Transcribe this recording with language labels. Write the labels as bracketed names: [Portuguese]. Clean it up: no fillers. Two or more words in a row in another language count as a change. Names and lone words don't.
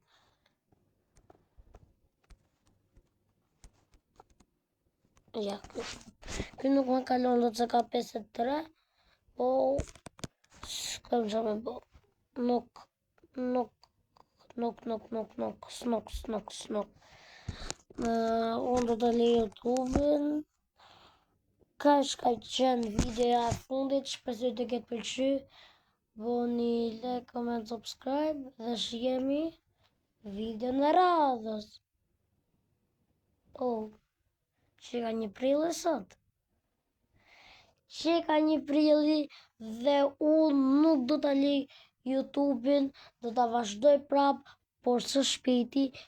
[Albanian] Ja, ky nuk ma kalon do të ka 53, po s'kam çfarë me bo. Snok. Unë do të lej YouTube-in. Kaq ka qenë videoja e fundit, shpresoj të ketë pëlqy. Bëni [English] like, comment, subscribe [Albanian] dhe shihemi video në radhës. Që ka një prilli sot. Dhe unë nuk do ta lej YouTube-in, do ta vazhdoj prap, por së shpejti.